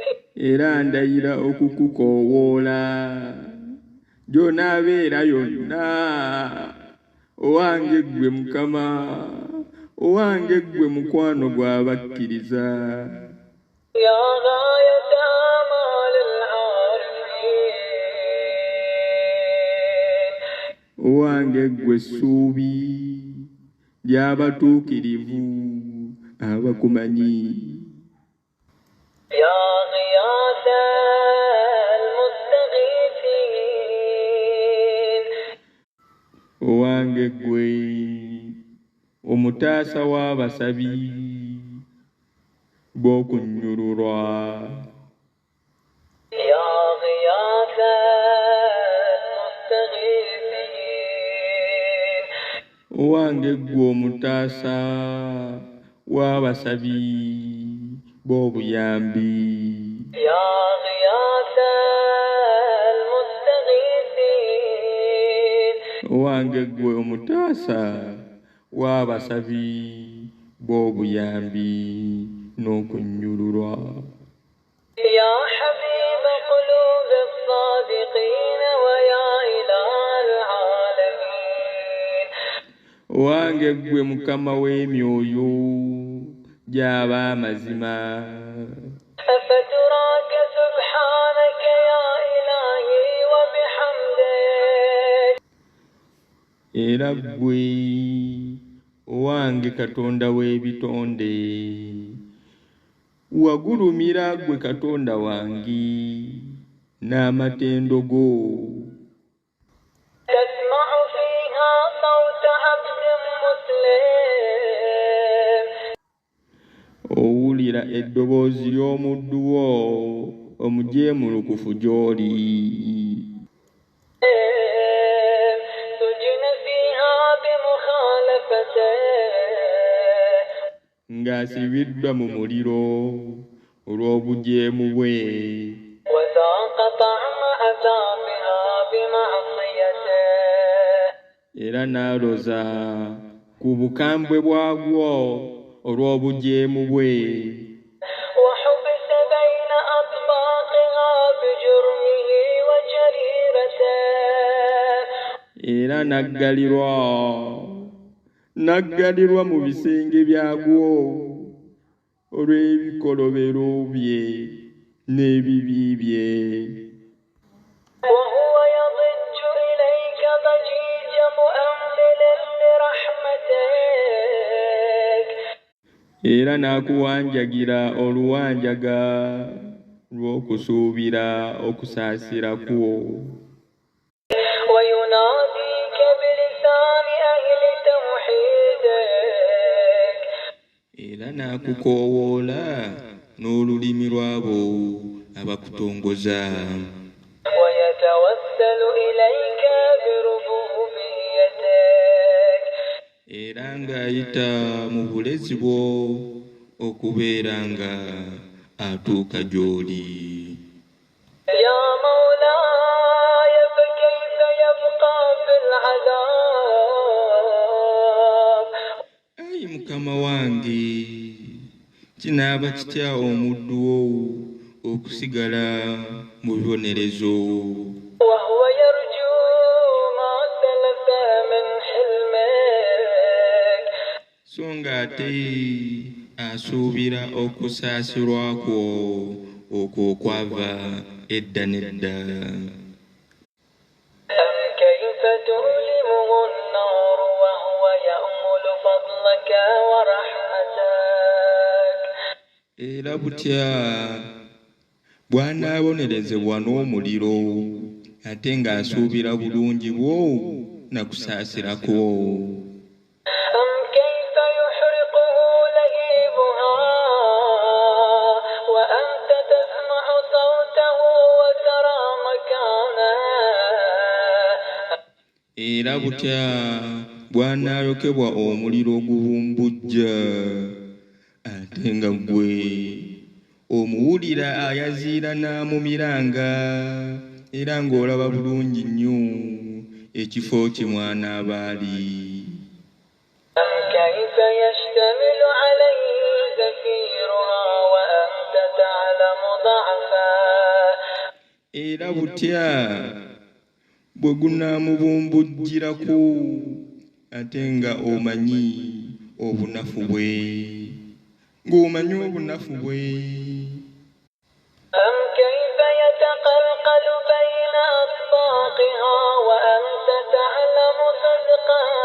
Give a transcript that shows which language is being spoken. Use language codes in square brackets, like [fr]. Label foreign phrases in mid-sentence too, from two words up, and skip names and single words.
[lg] era ndayira okukukoowoola gy'onaabeera yonna. Owange ggwe Mukama, owange ggwe mukwano gw'abakkiriza. [ar] يا غاية آمال العارفين [lg] Owange ggwe ssuubi ly'abatuukirivu abakumanyi. [ar] يا غياث المستغيثين [lg] Owange ggwe omutaasa w'abasabi b'okunnyululwa. [ar] يا غياث المستغيثين [lg] Owange ggwe omutaasa w'abasabi b'obuyambi. [ar] يا غياث المستغيثين [lg] Owange ggwe omutaasa w'abasabi b'obuyambi n'okunnyululwa. [ar] يا حبيب قلوب الصادقين ويا إله العالمين [lg] Owange ggwe Mukama w'emyoyo gy'ab'amazima. [ar] أفتراك سبحانك يا إلهي وبحمدك [lg] Era ggwe owange Katonda w'ebitonde, wagulumira ggwe Katonda wange n'amatendo go. [ar] تسمع فيها صوت عبد مسلم [lg] Owulira eddoboozi ly'omuddu wo omujeemulukufu gy'oli. [ar] سجن فيها بمخالفته [lg] Ng'asibiddwa mu muliro olw'obujeemu bwe. [ar] وذاق طعم عذابها بمعصيته [lg] Era n'aloza ku bukambwe bwagwo olw'obujeemu bwe. [ar] وحبس بين أطباقها بجرمه وجريرته [lg] Era n'aggalirwa mu bisenge byagwo olw'ebikolobero bye n'ebibi bye. [ar] وهو يضج إليك ضجيج مؤمل لرحمتك [lg] Era n'akuwanjagira oluwanjaga lw'okusuubira okusaasira kwo. [ar] ويناديك بلسان أهل توحيدك [lg] Era n'akukoowoola n'olulimi lw'abo abakutongoza. [ar] ويتوسل إليك بربوبيتك [lg] Era ng'ayita mu bulezi bwo okubeera nga atuuka gy'oli. [ar] يا مولاي فكيف يبقى في العذاب [lg] Ayi Mukama wange, kinaaba kitya omuddu wo okusigala mu bibonerezo. [ar] وهو يرجو ما سلف من حلمك [lg] So ng'ate asuubira okusaasirwa kwo okwo okwava edda n'edda. [ar] أم كيف تؤلمه النار وهو يأمل فضلك ورحمتك [lg] Era butya bw'anaabonerezebwa n'omuliro ate ng'asuubira bulungi bwo na kusaasira kwo. [ar] أم كيف يحرقه لهيبها وأنت تسمع صوته وترى مكانه [lg] Era butya bw'anaayokebwa omuliro ogubumbujja ate nga ggwe omuwulira ayaziira n'amumiranga, era ng'olaba bulungi nnyo ekifo kye mwanaaba ali. [ar] أم كيف يشتمل عليه زفيرها وأنت تعلم ضعفه [lg] Era butya bwe gunaamubunbujjirako ate nga omanyi obunafu bwe ng'omanyi obunafu bwe. [ar] أم كيف يتقلقل بين أطباقها وأنت تعلم صدقا